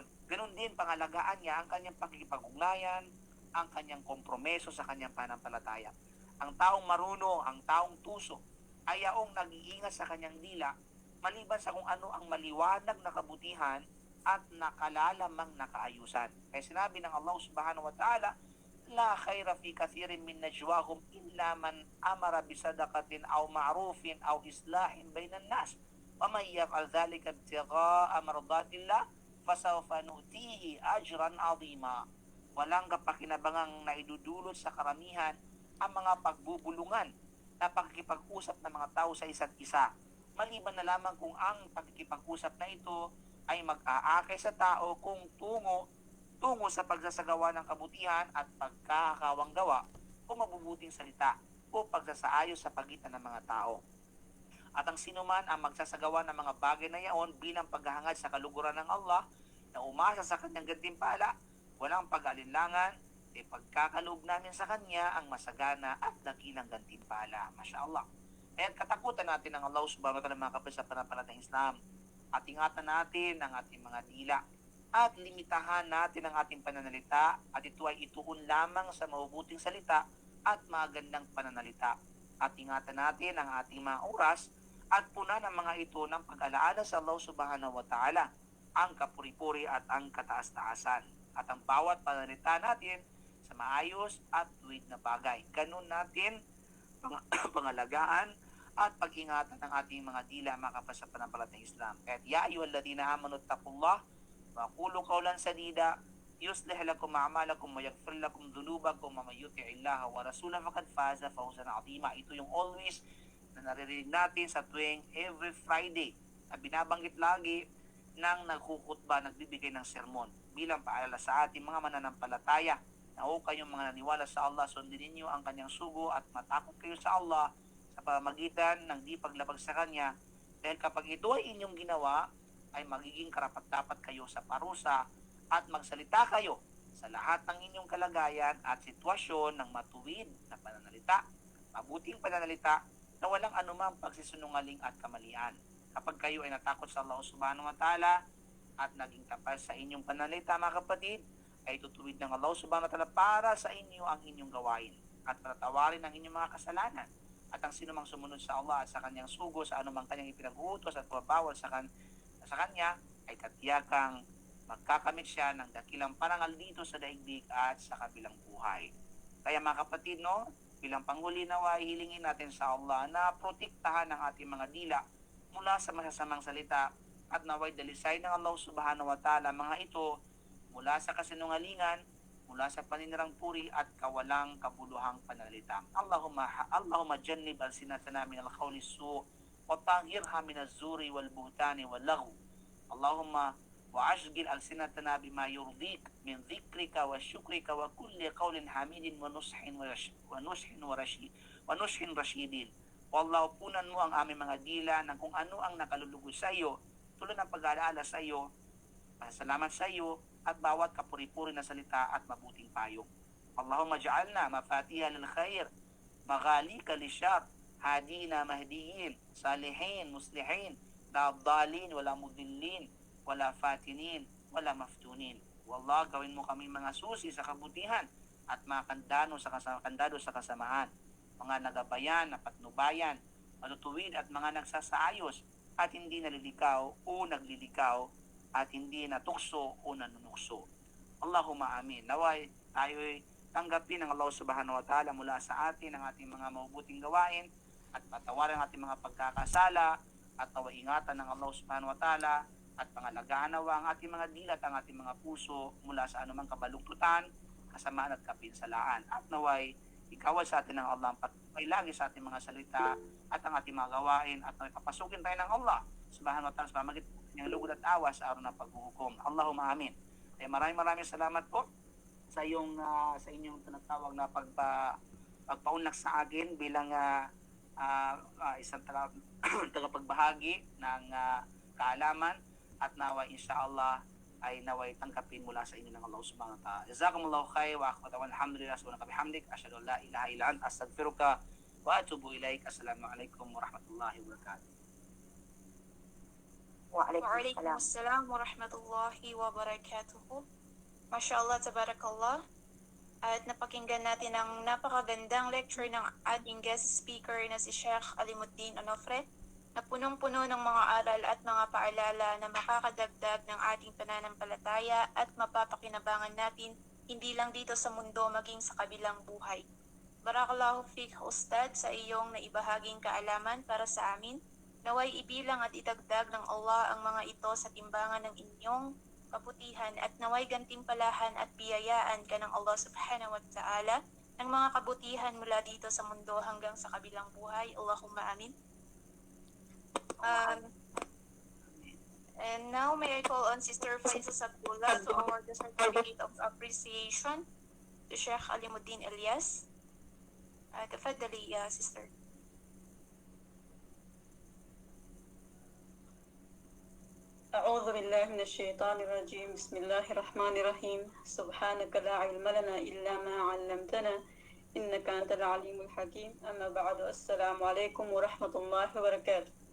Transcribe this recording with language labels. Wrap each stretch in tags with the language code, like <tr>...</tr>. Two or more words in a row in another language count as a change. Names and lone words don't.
<tl>Ganun din, pangalagaan niya ang kanyang pagkikipag-ugnayan, ang kanyang kompromiso sa kanyang pananampalataya. Ang taong marunong, ang taong tuso, ay yaong nag-iingat sa kanyang dila, maliban sa kung ano ang maliwanag na kabutihan at nakalalamang na kaayusan. Kaya sinabi ng</tl> <ar>الله سبحانه وتعالى لا خير في كثير من نجواهم إلا من أمر بصدقة أو معروف أو إصلاح بين الناس. ومن يفعل ذلك ابتغاء مرضات الله فسوف نؤتيه أجرا عظيما.</ar> <tl>Walang kapakinabangang naidudulot sa karamihan ang mga pagbubulungan na pagkikipag-usap ng mga tao sa isa't isa. Maliban na lamang kung ang pagkikipag-usap na ito ay mag-aakay sa tao kung tungo sa pagsasagawa ng kabutihan at pagkakawang gawa o mabubuting salita o pagsasaayos sa pagitan ng mga tao. At ang sinuman ang magsasagawa ng mga bagay na yaon bilang paghahangad sa kaluguran ng Allah na umasa sa kanyang gantimpala, walang pag-alinlangan, pagkakaloob namin sa kanya ang masagana at dakilang gantimpala.</tl> <ar>ما شاء الله.</ar> <tl>Kaya katakutan natin ang</tl> <ar>الله سبحانه وتعالى</ar> <tl>mga kapatid sa pananampalatayang Islam. At ingatan natin ang ating mga dila. At limitahan natin ang ating pananalita at ito ay ituon lamang sa mabubuting salita at magandang pananalita. At ingatan natin ang ating mga oras at punan ang mga ito ng pag-alaala sa</tl> <ar>الله سبحانه وتعالى,</ar> <tl>ang kapuri-puri at ang kataas-taasan. At ang bawat pananalita natin sa maayos at tuwid na bagay. Ganun natin pangalagaan at pag-ingatan ng ating mga dila mga kapatid sa pananampalatayang Islam.</tl> <ar>Kaya يا أيها الذين آمنوا اتقوا الله وقولوا قولا سديدا يصلح لكم أعمالكم ويغفر لكم ذنوبكم ومن يطع الله ورسوله فقد فاز فوزا عظيما.</ar> <tl>Ito yung always na naririnig natin sa tuwing</tl> <en>every Friday</en> <tl>na binabanggit lagi ng nagkukutba, nagbibigay ng sermon bilang paalala sa ating mga mananampalataya na o kayong mga naniwala sa Allah, sundin ninyo ang kanyang sugo at matakot kayo sa Allah sa pamamagitan ng di paglabag sa kanya, dahil kapag ito ay inyong ginawa ay magiging karapat-dapat kayo sa parusa at magsalita kayo sa lahat ng inyong kalagayan at sitwasyon ng matuwid na pananalita, mabuting pananalita na walang anumang pagsisinungaling at kamalian. Kapag kayo ay natakot sa</tl> <ar>الله سبحانه وتعالى</ar> <tl>at naging tapat sa inyong pananalita mga kapatid, ay tutuwid ng</tl> <ar>الله سبحانه وتعالى</ar> <tl>para sa inyo ang inyong gawain at patatawarin ang inyong mga kasalanan. At ang sinumang sumunod sa Allah at sa kanyang sugo sa anumang kanyang ipinag-uutos at pabawal sa kanya ay katiyakang magkakamit siya ng dakilang parangal dito sa daigdig at sa kabilang buhay. Kaya mga kapatid, no, bilang panghuli nawa, hilingin natin sa Allah na protektahan ang ating mga dila mula sa masasamang salita at naway dalisay ng</tl> <ar>الله سبحانه وتعالى</ar> <tl>mga ito mula sa kasinungalingan, mula sa paninirang puri at kawalang kabuluhang panalita.</tl> <ar>اللهم جنب ألسنتنا من الخول سوء وطهرها من الزور والبهتان واللغو. اللهم واشغل ألسنتنا بما يرضيك من ذكرك وشكرك وكل قول حميد ونصح رشيد. Wallahu,</ar> <tl>punan mo ang aming mga dila ng kung ano ang nakalulugod sa iyo, tulad ng pag-aalaala sa iyo, pasalamat sa iyo, at bawat kapuri-puri na salita at mabuting payong.</tl> <ar>اللهم اجعلنا مفاتيح للخير, مغاليق للشر هادين مهديين صالحين مصلحين لا ضالين ولا مضلين ولا فاتنين ولا مفتونين. Wallah,</ar> <tl>gawin mo kami mga susi sa kabutihan at mga kandado sa kasamahan, mga nagabayan na patnubayan, matutuwid at mga nagsasaayos at hindi nalilikaw o naglilikaw at hindi natukso o nanunukso.</tl> <ar>اللهم آمين.</ar> <tl>Naway tayo'y tanggapin ng</tl> <ar>الله سبحانه وتعالى</ar> <tl>mula sa atin ang ating mga mabubuting gawain at patawarin ang ating mga pagkakasala at naway ingatan ng</tl> <ar>الله سبحانه وتعالى</ar> <tl>at pangalagaan nawa ang ating mga dilat, ang ating mga puso mula sa anumang kabaluktutan, kasamaan at kapinsalaan. At naway ikawal sa atin ng Allah ang pagpailagi sa ating mga salita at ang ating mga gawain at naway papasukin tayo ng</tl> <ar>الله سبحانه وتعالى</ar> <tl>sa pamagitan ng lugod at awa sa araw ng paghuhukom.</tl> <ar>اللهم آمين.</ar> <tl>Kaya maraming salamat po sa inyong tinatawag na pagpaunlak sa akin bilang isang tagapagbahagi ng kaalaman at naway insyaallah ay naway tangkapin mula sa inyo ng</tl> <ar>الله سبحانه وتعالى. جزاكم الله خير والحمد لله سبحانك بحمدك أشهد أن لا إله إلا أنت أستغفرك وأتوب إليك. السلام عليكم ورحمة الله وبركاته. وعليكم السلام ورحمة الله وبركاته. ما شاء الله تبارك الله.</ar> <tl>At napakinggan natin ang napakagandang lecture ng ating</tl> <en>guest speaker</en> <tl>na si Sheikh Alimuddin Onofre, na punong-puno ng mga aral at mga paalala na makakadagdag ng ating pananampalataya at mapapakinabangan natin hindi lang dito sa mundo maging sa kabilang buhay.</tl> <ar>بارك الله فيك</ar> <tl>Ustad sa iyong naibahaging kaalaman para sa amin. Naway ibilang at idagdag ng Allah ang mga ito sa timbangan ng inyong kabutihan at naway gantimpalahan at biyayaan ka ng</tl> <ar>الله سبحانه وتعالى</ar> <tl>ng mga kabutihan mula dito sa mundo hanggang sa kabilang buhay.</tl> <ar>اللهم آمين.</ar> <en>And now may I call on Sister Faiza Sabdullah to award the certificate of appreciation to Sheikh Alimuddin Ilyas.</en> <ar>تفضلي يا sister. أعوذ بالله من الشيطان الرجيم بسم الله الرحمن الرحيم سبحانك لا علم لنا إلا ما علمتنا إنك أنت العليم الحكيم أما بعد السلام عليكم ورحمة الله وبركاته.</ar>